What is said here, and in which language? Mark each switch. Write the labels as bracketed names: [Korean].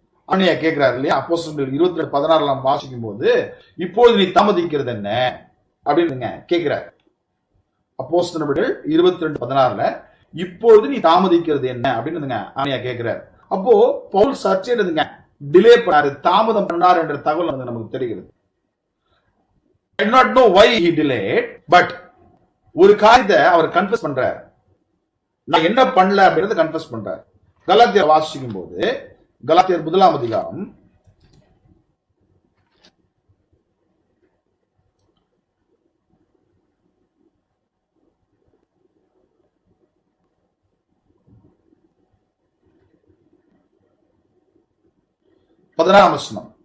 [Tamil] அண்ணையா கேட்கிறாரு இல்லையா, அப்போஸ்தலர் 22:16 நாம் வாசிக்கும் போது, இப்போது நீ தாமதிக்கிறது என்ன அப்படின்னு கேட்கிறார். அப்போஸ்தலர் 22:16 இப்பொழுது நீ தாமதிக்கிறது என்ன அப்படின்னு அண்ணையா கேட்கிறார். அப்போ பவுல் சர்ச்சை டிலே பண்ணாரு, தாமதம் பண்ணார் என்ற தகவல் நமக்கு தெரிகிறது. [English] I do not know why he delayed, but [Tamil] ஒரு காரியத்தை அவர் கன்ஃபஸ் பண்றார். நான் என்ன பண்ணல அப்படின்றத கன்ஃபஸ் பண்றார். கலாத்தியர் வாசிக்கும் போது, கலாத்தியர் 1 அதிகாரம் 16 வசனம்.